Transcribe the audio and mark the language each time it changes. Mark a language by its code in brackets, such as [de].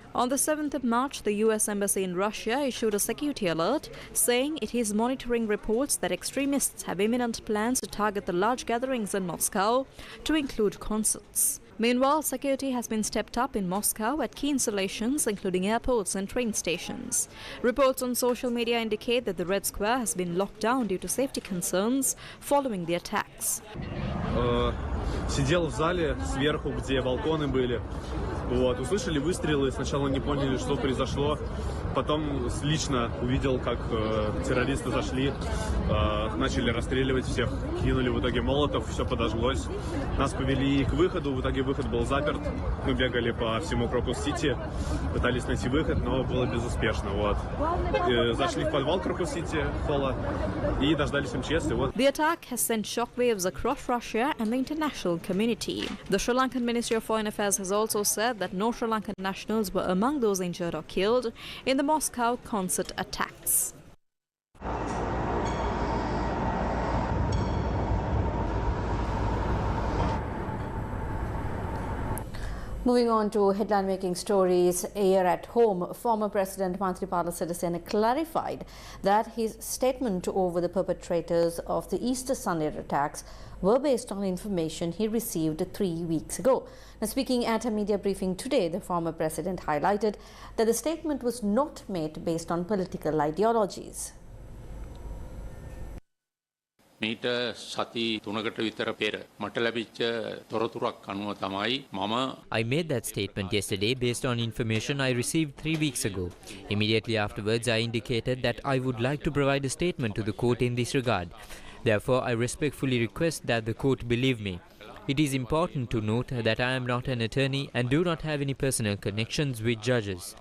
[en] On the 7th of March, the US Embassy in Russia issued a security alert saying it is monitoring reports that extremists have imminent plans to target the large gatherings in Moscow, to include concerts. Meanwhile, security has been stepped up in Moscow at key installations, including airports and train stations. Reports on social media indicate that the Red Square has been locked down due to safety concerns following the attacks. [ru] Сидел в зале сверху, где балконы были. Вот, услышали выстрелы, сначала не поняли, что произошло. Потом лично увидел, как террористы зашли, начали расстреливать всех, кинули в итоге молотов, все подожглось. Нас повели к выходу, в итоге выход был заперт. Мы бегали по всему Крокус-Сити, пытались найти выход, но было безуспешно. Вот. Зашли в подвал Крокус-Сити, холла, и дождались МЧС, и вот. [en] The attack has sent shockwaves across Russia and the international community. The Sri Lankan Ministry of Foreign Affairs has also said that no Sri Lankan nationals were among those injured or killed in the Moscow concert attacks. Moving on to headline-making stories, here at home, former President Maithripala Sirisena clarified that his statement over the perpetrators of the Easter Sunday attacks were based on information he received 3 weeks ago. Now, speaking at a media briefing today, the former president highlighted that the statement was not made based on political ideologies. [si] මීට සති 3කට විතර පෙර මට ලැබිච්ච තොරතුරක් අනුව තමයි මම [en] I made that statement yesterday based on information I received 3 weeks ago. Immediately afterwards, I indicated that I would like to provide a statement to the court in this regard. Therefore, I respectfully request that the court believe me. It is important to note that I am not an attorney and do not have any personal connections with judges.